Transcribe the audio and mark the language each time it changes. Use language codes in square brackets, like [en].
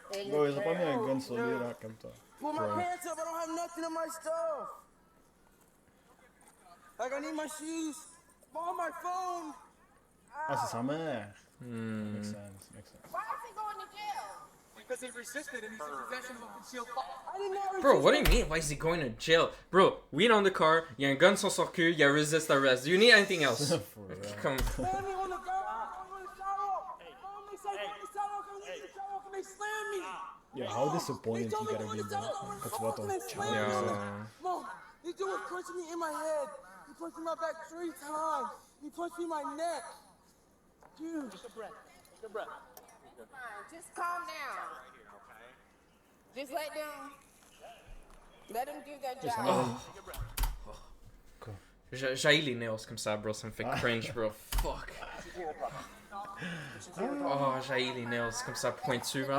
[fr] Bro, ils ont pas mis un gun sur lui, là, comme ça. [en] Pull my Bro. pants up. I don't have nothing in my stuff. Like, I need my shoes. Borrow my phone. [fr] Ah, c'est sa mère. Hmm. [en] Makes sense, makes sense. Why is he going to jail? Because he resisted and he's in possession of a concealed I did not resist. Bro, what do you mean? Why is he going to jail? Bro, weed on the car, [fr] il y a un gun sur son cul, [en] il y a resist arrest. Do you need anything else? For real. [fr] Comme... [en] Slam me on the ground. I'm on the sidewalk. Mom, they say on the sidewalk. I'm on the sidewalk and they slam me. Yo, how disappointed you gotta be, bro. [fr] Quand tu vois ton child. [en] Yo. Mom, this dude was punching me in my head. He punched me in my back 3 times. He punched me in my neck. Dude. Take a breath. Take a breath. Fine. Just calm down. Just let them do their job. [fr] J'haïs les nails comme ça, bro. Ça me fait cringe, bro. Fuck. Oh, j'haïs les nails comme ça, pointu, bro.